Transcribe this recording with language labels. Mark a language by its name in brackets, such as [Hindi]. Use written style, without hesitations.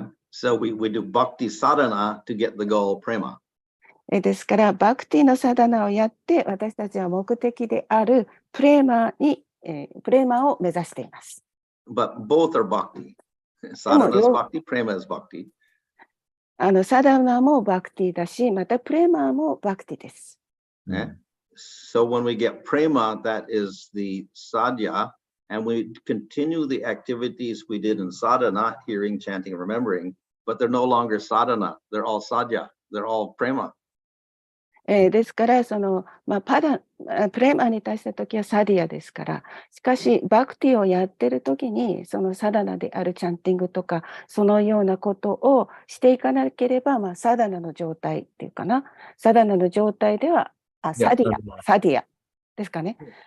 [English] So we do bhakti sadhana to get the goal prema. [Japanese] ですから、バクティのサダナをやって、私たちは目的であるプレマを目指しています。 [English] But both are bhakti. Sadhana is bhakti, prema is bhakti. [Japanese] サダナもバクティだし、またプレマもバクティです。 [English] So when we get prema, that is the sadhya, and we continue the activities we did in sadhana, hearing, chanting, remembering, but they're no longer sadhana. They're all sadhya. They're all prema. [Japanese] ですから、プレマに対したときはサディアですから、しかし、バクティをやってるときに、そのサダナであるチャンティングとか、そのようなことをしていかなければ、サダナの状態っていうかな、サダナの状態では、サディアですかね。